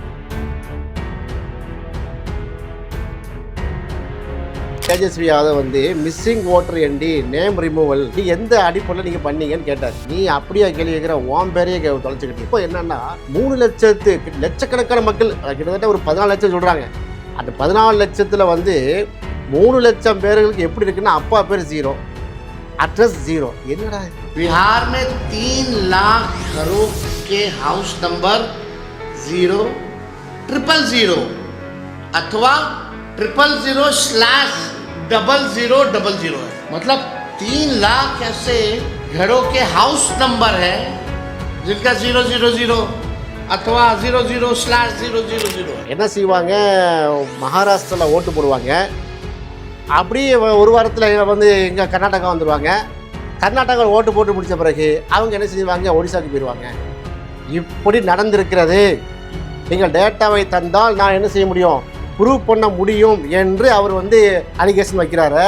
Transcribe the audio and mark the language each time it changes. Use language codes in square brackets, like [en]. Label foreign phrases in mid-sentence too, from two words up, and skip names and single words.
[ta] தேஜஸ்வி யாதவ் வந்து [en] missing voter entry name removal [ta] நீ எந்த அடிப்படையில் நீங்கள் பண்ணீங்கன்னு கேட்டார். நீ அப்படியே கேள்வி கேட்குற, ஓம் பேரையே தொலைச்சிக்கிட்டு. இப்போ என்னன்னா 3 லட்சக்கணக்கான மக்கள், கிட்டத்தட்ட ஒரு 14 லட்சம் சொல்கிறாங்க. அந்த 14 லட்சத்தில் வந்து 3 லட்சம் பேர்களுக்கு எப்படி இருக்குன்னா, அப்பா பேர் 0, அட்ரஸ் 0. என்னடா [hi] बिहार में 3 लाख घरों के [en] house number [hi] 00000 अथवा 000/0000 है. मतलब 3 लाख ऐसे घरों के [en] house number [hi] है जिनका 000 अथवा 00/000. [ta] என்ன செய்வாங்க? மகாராஷ்டிராவில் ஓட்டு போடுவாங்க. அப்படியே ஒரு வாரத்தில் வந்து எங்கள் கர்நாடகா வந்துடுவாங்க. கர்நாடகாவில் ஓட்டு போட்டு முடித்த பிறகு அவங்க என்ன செய்வாங்க? ஒடிசாவுக்கு போயிடுவாங்க. இப்படி நடந்திருக்கிறது. நீங்கள் டேட்டாவை தந்தால் நான் என்ன செய்ய முடியும், ப்ரூவ் பண்ண முடியும் என்று அவர் வந்து அலிகேஷன் வைக்கிறாரு.